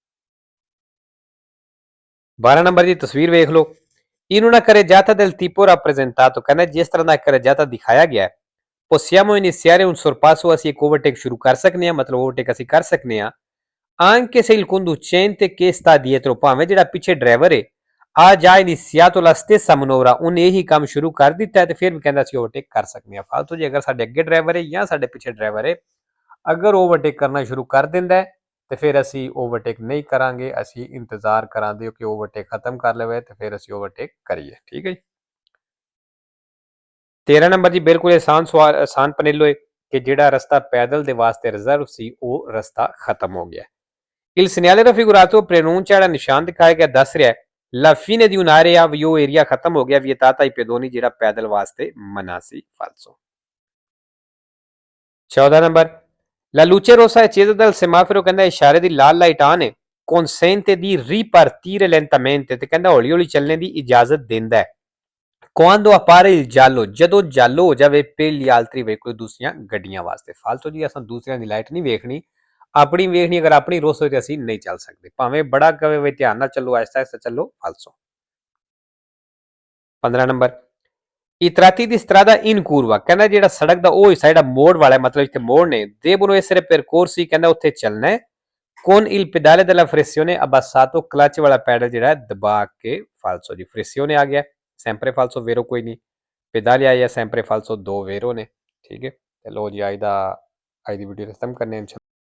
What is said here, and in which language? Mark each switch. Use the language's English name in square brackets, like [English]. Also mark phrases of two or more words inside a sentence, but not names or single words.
[Punjabi] 12 ਨੰਬਰ ਦੀ ਤਸਵੀਰ ਵੇਖ ਲਓ [Italian] in una carreggiata del tipo rappresentato [Punjabi] ਕਹਿੰਦਾ ਜਿਸ ਤਰ੍ਹਾਂ ਦਾ carreggiata ਦਿਖਾਇਆ ਗਿਆ ਹੈ [Italian] possiamo iniziare un sorpasso [Punjabi] ਅਸੀਂ ਇੱਕ ਓਵਰਟੇਕ ਸ਼ੁਰੂ ਕਰ ਸਕਨੇ ਆ ਮਤਲਬ ਓਵਰਟੇਕ ਅਸੀਂ ਕਰ ਸਕਨੇ ਆ [Italian] anche se il conducente che sta dietro [Punjabi] ਭਾਵੇਂ ਜਿਹੜਾ ਪਿੱਛੇ ਡਰਾਈਵਰ ਹੈ ਆ ਜਾ [Italian] iniziato la stessa manovra [Punjabi] ਉਹਨੇ ਇਹੀ ਕੰਮ ਸ਼ੁਰੂ ਕਰ ਦਿੱਤਾ ਹੈ ਤੇ ਫਿਰ ਵੀ ਕਹਿੰਦਾ ਅਸੀਂ ਓਵਰਟੇਕ ਕਰ ਸਕਨੇ ਆ ਫਾਲਤੂ ਜੀ ਅਗਰ ਸਾਡੇ ਅੱਗੇ ਡਰਾਈਵਰ ਹੈ ਜਾਂ ਸਾਡੇ ਪਿੱਛੇ ਡਰਾਈਵਰ ਹੈ ਅਗਰ ਓਵਰਟੇਕ ਕਰਨਾ ਸ਼ੁਰੂ ਕਰ ਦਿੰਦਾ ਹੈ ਤੇ ਫਿਰ ਅਸੀਂ ਓਵਰਟੇਕ ਨਹੀਂ ਕਰਾਂਗੇ ਅਸੀਂ ਇੰਤਜ਼ਾਰ ਕਰਾਂਗੇ ਕਿ ਓਵਰਟੇਕ ਖਤਮ ਕਰ ਲਵੇ ਤੇ ਫਿਰ ਅਸੀਂ ਓਵਰਟੇਕ ਕਰੀਏ ਠੀਕ ਹੈ ਜੀ 13 ਨੰਬਰ ਜੀ ਬਿਲਕੁਲ ਆਸਾਨ ਸਵਾਲ ਆਸਾਨ ਪਨੇਲੋ ਹੈ ਕਿ ਜਿਹੜਾ ਰਸਤਾ ਪੈਦਲ ਦੇ ਵਾਸਤੇ ਰਿਜ਼ਰਵ ਸੀ ਉਹ ਰਸਤਾ ਖਤਮ ਹੋ ਗਿਆ [Italian] Il segnale raffigurato preannuncia [Punjabi] ਜਿਹੜਾ ਨਿਸ਼ਾਨ ਦਿਖਾਇਆ ਗਿਆ ਦੱਸ ਰਿਹਾ ਹੈ [Italian] la fine di un'area [Punjabi] ਵੀ ਉਹ ਏਰੀਆ ਖਤਮ ਹੋ ਗਿਆ [Italian] vietata ai pedoni [Punjabi] ਜਿਹੜਾ ਪੈਦਲ ਵਾਸਤੇ ਮਨਾ ਸੀ falso 14 ਨੰਬਰ [Italian] la luce rossa accesa dal semaforo [Punjabi] ਕਹਿੰਦਾ ਇਸ਼ਾਰੇ ਦੀ ਲਾਲ ਲਾਈਟ ਆਨ ਹੈ [Italian] consente di ripartire lentamente [Punjabi] ਤੇ ਕਹਿੰਦਾ ਹੌਲੀ ਹੌਲੀ ਚੱਲਣੇ ਦੀ ਇਜਾਜ਼ਤ ਦਿੰਦਾ ਹੈ [Italian] quando appare il giallo [Punjabi] ਜਦੋਂ ਜਾਲੋ ਹੋ ਜਾਵੇ [Italian] per gli altri veicoli [Punjabi] ਦੂਸਰੀਆਂ ਗੱਡੀਆਂ ਵਾਸਤੇ ਫਾਲਤੂ ਜੀ ਅਸਾਂ ਦੂਸਰਿਆਂ ਦੀ ਲਾਈਟ ਨਹੀਂ ਵੇਖਣੀ ਆਪਣੀ ਵੇਖਣੀ ਅਗਰ ਆਪਣੀ ਰੋਸ ਹੋਏ ਤੇ ਅਸੀਂ ਨਹੀਂ ਚੱਲ ਸਕਦੇ ਭਾਵੇਂ ਬੜਾ ਕਵੇ ਵੇ ਧਿਆਨ ਨਾਲ ਚੱਲੋ ਆਹਿਸਤਾ ਆਹਿਸਤਾ ਚੱਲੋ ਫਾਲਸੋ 15 ਨੰਬਰ [Italian] I tratti di strada in curva [Punjabi] ਕਹਿੰਦਾ ਜਿਹੜਾ ਸੜਕ ਦਾ ਉਹ ਹਿੱਸਾ ਜਿਹੜਾ ਮੋੜ ਵਾਲਾ ਮਤਲਬ ਇੱਥੇ ਮੋੜ ਨੇ [Italian] devono essere percorsi [Punjabi] ਕਹਿੰਦਾ ਉੱਥੇ ਚੱਲਣਾ ਹੈ [Italian] con il pedale della flessione abbassato [Punjabi] clutch ਵਾਲਾ ਪੈਡਲ ਜਿਹੜਾ ਦਬਾ ਕੇ ਫਾਲਸੋ ਜੀ flessione ਆ ਗਿਆ [Italian] sempre falso vero [Punjabi] ਕੋਈ ਨਹੀਂ pedale ਆਇਆ [Italian] sempre falso [Punjabi] ਦੋ vero ਨੇ ਠੀਕ ਹੈ ਤੇ ਲੋ ਜੀ ਅੱਜ ਦੀ ਵੀਡੀਓ ਖਤਮ ਕਰਨੇ